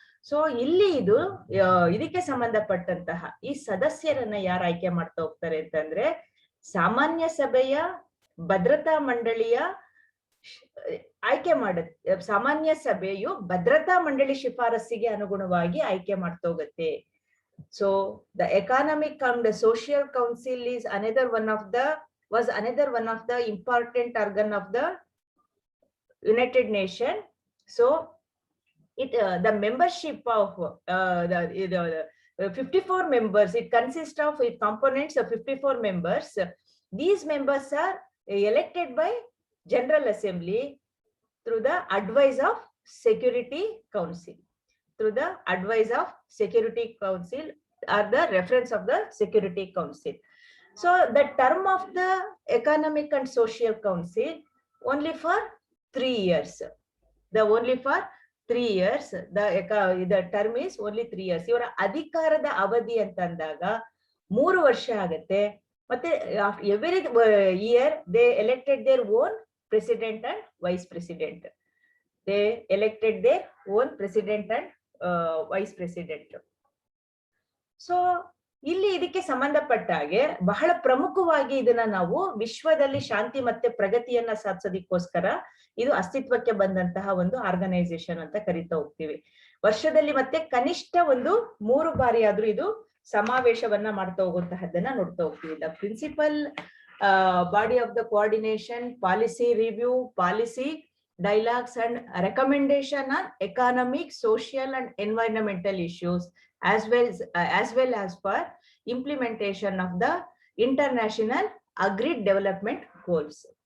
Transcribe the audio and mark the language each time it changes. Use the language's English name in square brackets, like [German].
[Kannada] So ಇಲ್ಲಿ ಇದು ಇದಕ್ಕೆ ಸಂಬಂಧಪಟ್ಟಂತಹ ಈ ಸದಸ್ಯರನ್ನ ಯಾರು ಆಯ್ಕೆ ಮಾಡ್ತಾ ಹೋಗ್ತಾರೆ ಅಂತಂದ್ರೆ ಸಾಮಾನ್ಯ ಸಭೆಯ ಭದ್ರತಾ ಮಂಡಳಿಯ ಆಯ್ಕೆ ಮಾಡುತ್ತೆ. ಸಾಮಾನ್ಯ ಸಭೆಯು ಭದ್ರತಾ ಮಂಡಳಿ ಶಿಫಾರಸ್ಸಿಗೆ ಅನುಗುಣವಾಗಿ ಆಯ್ಕೆ ಮಾಡ್ತಾ ಹೋಗುತ್ತೆ. [English] So the economic and social council is another one of the important organ of the United Nations. So the membership of the 54 members, it consists of components of 54 members. These members are elected by General Assembly through the advice of Security Council. Through the advice of Security Council or the reference of the Security Council. So the term of the Economic and Social Council only for 3 years. Only for 3 years. The term is only 3 years. [Kannada] ಇವರ ಅಧಿಕಾರದ ಅವಧಿ ಅಂತ ಅಂದಾಗ 3 ವರ್ಷ ಆಗುತ್ತೆ. [English] ಮತ್ತೆ every year they elected their own president and vice president. They elected their own president and vice president. [Kannada] So ಇಲ್ಲಿ ಇದಕ್ಕೆ ಸಂಬಂಧಪಟ್ಟ ಹಾಗೆ ಬಹಳ ಪ್ರಮುಖವಾಗಿ ಇದನ್ನ ನಾವು ವಿಶ್ವದಲ್ಲಿ ಶಾಂತಿ ಮತ್ತೆ ಪ್ರಗತಿಯನ್ನ ಸಾಧಿಸೋದಕ್ಕೋಸ್ಕರ ಇದು ಅಸ್ತಿತ್ವಕ್ಕೆ ಬಂದಂತಹ ಒಂದು ಆರ್ಗನೈಸೇಷನ್ ಅಂತ ಕರಿತಾ ಹೋಗ್ತೀವಿ. ವರ್ಷದಲ್ಲಿ ಮತ್ತೆ ಕನಿಷ್ಠ ಒಂದು 3 ಬಾರಿ ಆದ್ರೂ ಇದು ಸಮಾವೇಶವನ್ನ ಮಾಡ್ತಾ ಹೋಗುವಂತಹದ್ದನ್ನ ನೋಡ್ತಾ ಹೋಗ್ತೀವಿ. [English] The principal body of the coordination, policy review, policy dialogues and recommendation on economic, social and environmental issues as well as for implementation of the international agreed development goals.